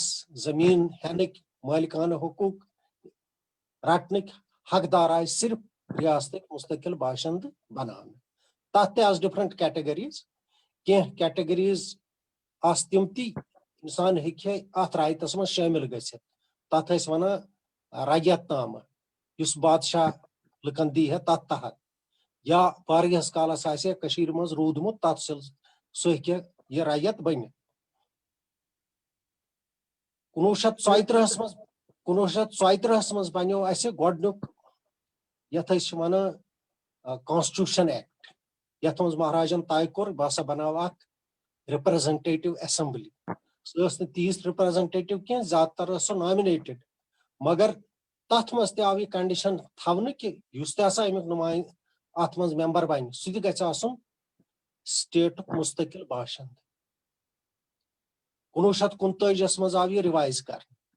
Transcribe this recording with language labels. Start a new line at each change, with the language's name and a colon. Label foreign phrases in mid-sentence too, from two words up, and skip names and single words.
Kashmiri: زمیٖن ہینٕکۍ مٲلکانہٕ حقوٗق رٹنٕکۍ حقدار آیہِ صرف ریاستٕکۍ مستقل باشندٕ بناونہٕ تتھ تہِ آسہٕ
English: different categories
Kashmiri: کینٛہہ کیٹگریٖز آسہٕ تِم تہِ انسان ہیٚکہِ ہے اتھ رایتس منٛز شٲمِل گٔژھِتھ تتھ ٲسۍ ونان رعیت نامہٕ یُس بادشاہ لُکن دی ہے تتھ تحت یا واریاہس کالس آسہِ ہے کٔشیٖرِ منٛز روٗدمُت تتھ سُہ ہیٚکہِ یہِ رعیت بٔنِتھ 1934 منٛز بنیو اسہِ گۄڈنیُک یتھ أسۍ چھِ ونان
English: constitution act
Kashmiri: یتھ منٛز مہاراجن طے کوٚر بہٕ ہسا بناو اکھ
English: representative assembly.
Kashmiri: So ٲس نہٕ تیٖژ representative کینٛہہ, زیادٕ تر ٲس سۄ nominated. مگر تتھ منٛز تہِ آو یہِ کنڈیشن تھاونہٕ کہِ یُس تہِ ہسا امیُک نُمایندٕ اتھ منٛز ممبر بنہِ سُہ تہِ گژھِ آسُن سٹیٹُک مستقل باشند. 1929 منٛز آو یہِ رِوایز کرنہٕ.